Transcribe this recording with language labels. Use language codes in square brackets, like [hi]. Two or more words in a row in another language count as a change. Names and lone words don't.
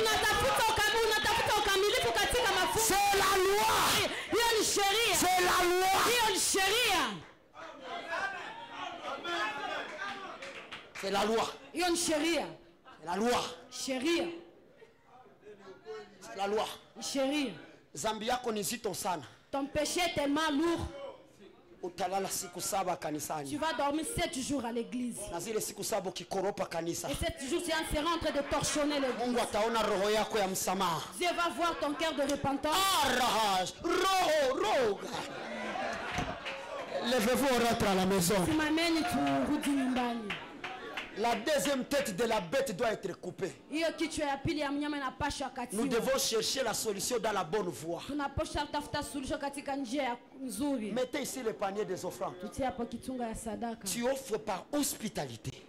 [fr] C'est la loi. C'est la loi. C'est la loi. C'est la loi. C'est la loi. [sw] Zambi yako ni zito sana. [fr] Ton péché est tellement lourd. [sw] Utalala siku 7 kanisani. [fr] Tu vas dormir 7 jours à l'église. [sw] Na zile siku 7 ukikoropa kanisa. [fr] Et 7 jours tu seras en train de torchonner l'église. [sw] Mungu ataona roho yako ya msamaha. [fr] Dieu va voir ton cœur de repentance. Roho. Levez-vous, on rentre à la maison. [sw] Simameni turudi nyumbani. [fr] La deuxième tête de la bête doit être coupée. Nous devons chercher la solution dans la bonne voie. Mettez ici le panier des offrandes. Tu offres par hospitalité.